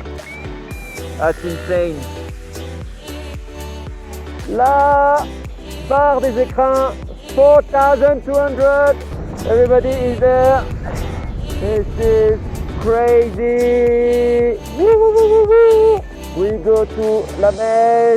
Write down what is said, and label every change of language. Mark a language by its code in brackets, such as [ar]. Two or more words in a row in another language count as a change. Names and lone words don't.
[en] That's insane. La Barre des Écrins, 4,200. Everybody is there. This is crazy. Woo, woo, woo, woo, woo. We go to La Meige.